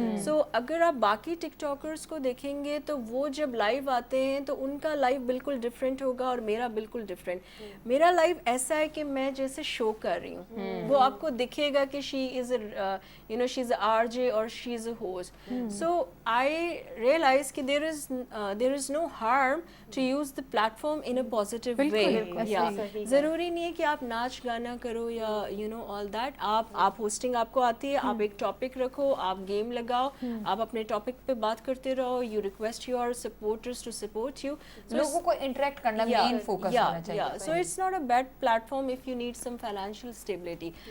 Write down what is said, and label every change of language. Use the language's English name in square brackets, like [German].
[Urdu] سو اگر آپ باقی ٹک ٹاکرز کو دیکھیں گے تو وہ جب لائیو آتے ہیں تو ان کا لائیو بالکل ڈفرینٹ ہوگا اور میرا بالکل ڈفرینٹ. میرا لائیو ایسا ہے کہ میں جیسے شو کر رہی ہوں, وہ آپ کو دکھے گا کہ [English] She is she is a R J اور she is a host. So I realize کہ there is no harm to use the platform in a positive way. [Urdu] ضروری نہیں ہے کہ آپ ناچ گانا کرو یا [English] All that. [Urdu] آپ ہوسٹنگ آپ کو آتی ہے, آپ ایک ٹاپک رکھو, آپ گیم لگاؤ, آپ اپنے ٹاپک پہ بات کرتے رہو, [English] You request your supporters to support you. [Urdu] لوگوں کو انٹریکٹ کرنا مین فوکس ہونا چاہیے. [English] So it's not a bad platform if you need some financial stability.